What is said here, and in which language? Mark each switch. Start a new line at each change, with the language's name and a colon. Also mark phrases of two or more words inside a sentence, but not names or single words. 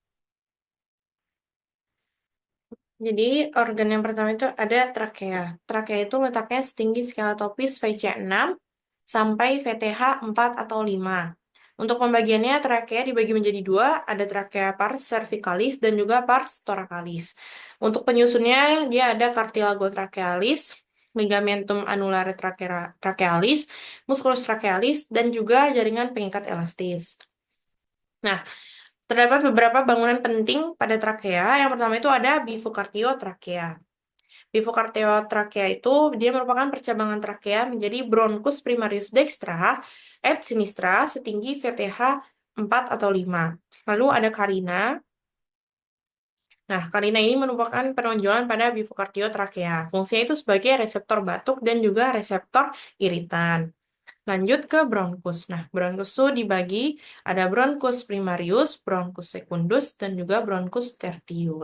Indonesian: Jadi, organ yang pertama itu ada trakea. Trakea itu letaknya setinggi skeletopis VC6 sampai VTH 4 atau 5. Untuk pembagiannya, trakea dibagi menjadi dua, ada trakea
Latin: pars cervicalis
Indonesian: dan juga
Latin: pars thoracalis.
Indonesian: Untuk penyusunnya, dia ada
Latin: cartilago trachealis, ligamentum annulare trachealis, musculus trachealis,
Indonesian: dan juga jaringan pengikat elastis. Nah, terdapat beberapa bangunan penting pada trakea. Yang pertama itu ada bifurcatio-trakea. Bifurcatio-trakea itu dia merupakan percabangan trakea menjadi
Latin: bronchus primarius dextra et sinistra
Indonesian: setinggi VTH 4 atau 5. Lalu ada carina. Nah, carina ini merupakan penonjolan pada bifurcatio-trakea. Fungsinya itu sebagai reseptor batuk dan juga reseptor iritan. Lanjut ke bronkus. Nah, bronkus itu dibagi ada bronkus primarius, bronkus secundus, dan juga bronkus tertius.